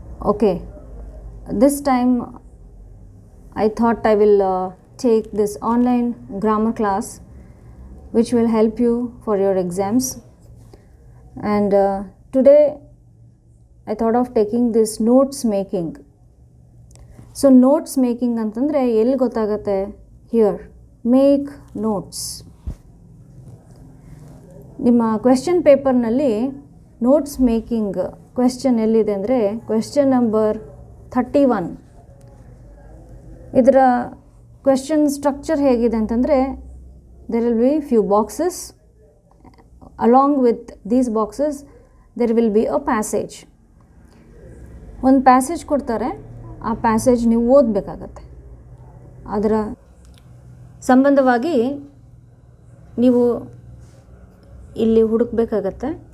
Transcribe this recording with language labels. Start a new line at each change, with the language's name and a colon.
English: Okay, this time I thought I will take this online grammar class which will help you for your exams, and today I thought of taking this notes making. So notes making
Kannada: ಅಂತಂದರೆ ಎಲ್ಲಿ ಗೊತ್ತಾಗುತ್ತೆ?
English: Here, make notes.
Kannada: ನಿಮ್ಮ question ಪೇಪರ್ನಲ್ಲಿ notes making question ಎಲ್ಲಿದೆ ಅಂದರೆ question number 31. ಇದರ question structure ಹೇಗಿದೆ ಅಂತಂದರೆ
English: there will be few boxes, along with these boxes there will be a passage.
Kannada: ಒಂದು ಪ್ಯಾಸೇಜ್ ಕೊಡ್ತಾರೆ, ಆ ಪ್ಯಾಸೇಜ್ ನೀವು ಓದಬೇಕಾಗತ್ತೆ. ಅದರ ಸಂಬಂಧವಾಗಿ ನೀವು ಇಲ್ಲಿ ಹುಡುಕಬೇಕಾಗತ್ತೆ.